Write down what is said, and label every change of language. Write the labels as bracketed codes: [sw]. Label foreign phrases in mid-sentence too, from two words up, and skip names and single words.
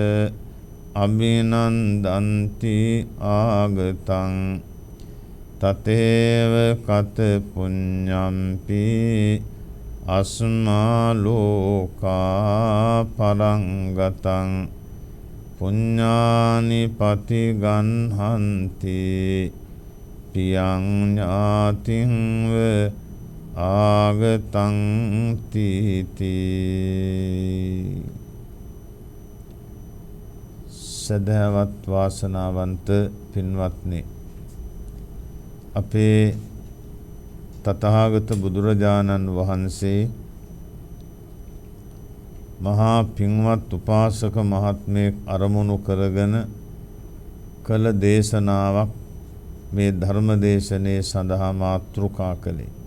[pi] අභිනන්දන්ති ආගතං තතේව කත පුඤ්ඤම්පි අස්මා ලෝකා පරංගතං පුඤ්ඤානි පතිගන්හන්ති පියං ඥාතිංව ආගතං තීති. [si] සදහවත් වාසනාවන්ත පින්වත්නි, අපේ තථාගත බුදුරජාණන් වහන්සේ මහා පින්වත් උපාසක මහත්මයෙක් අරමුණු කරගෙන කළ දේශනාවක් මේ ධර්ම දේශනේ සඳහා මාතෘකා කළේ.